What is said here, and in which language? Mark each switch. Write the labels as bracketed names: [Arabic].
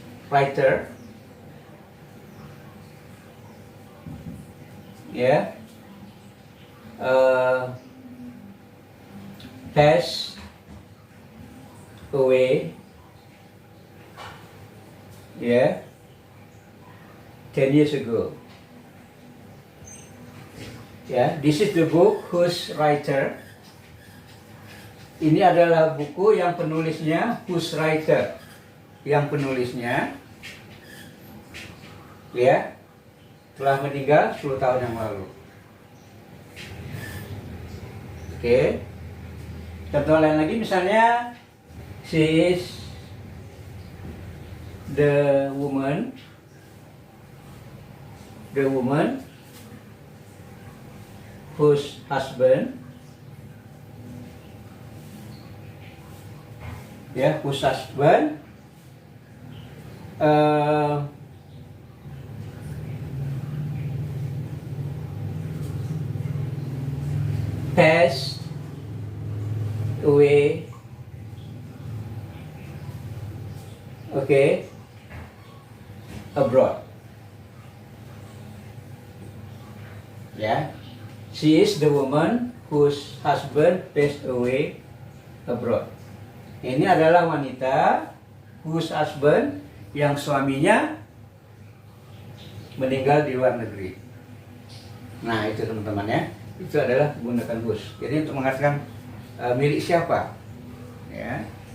[English] writer ya, passed away ya, 10 years ago. Ya, this is the book whose writer. [Indonesian] Ini adalah buku yang penulisnya [English] whose writer, [Indonesian] yang penulisnya ya telah meninggal 10 tahun yang lalu. Oke. Contoh lain lagi misalnya [English] she is the woman whose husband ya, whose husband passed away, okay, abroad. Ya, she is the woman whose husband passed away abroad. [Indonesian] Ini adalah wanita [English] whose husband, [Indonesian] yang suaminya meninggal di luar negeri. Nah, itu teman-teman ya. Itu adalah menggunakan whose. Jadi untuk mengatakan milik siapa. Ya.